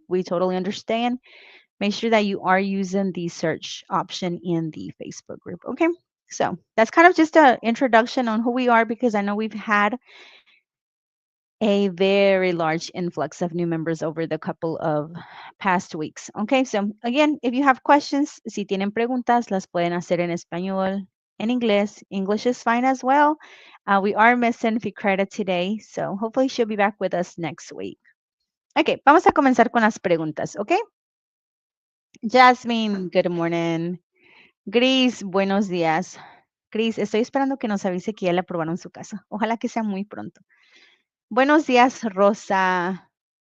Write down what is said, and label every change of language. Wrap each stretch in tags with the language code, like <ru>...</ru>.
<en>We totally understand. Make sure that you are using the search option in the Facebook group. Okay. So that's kind of just an introduction on who we are because I know we've had a very large influx of new members over the couple of past weeks. Okay, so again, if you have questions,</en> <es>si tienen preguntas, las pueden hacer en español, en inglés.</es> <en>English is fine as well. We are missing Fikreta today, so hopefully she'll be back with us next week.</en> <es>Okay, vamos a comenzar con las preguntas, ¿ok? Jasmine,</es> <en>good morning.</en> <es>Gris, buenos días. Gris, estoy esperando que nos avise que ya le aprobaron su casa. Ojalá que sea muy pronto. Buenos días, Rosa.</es>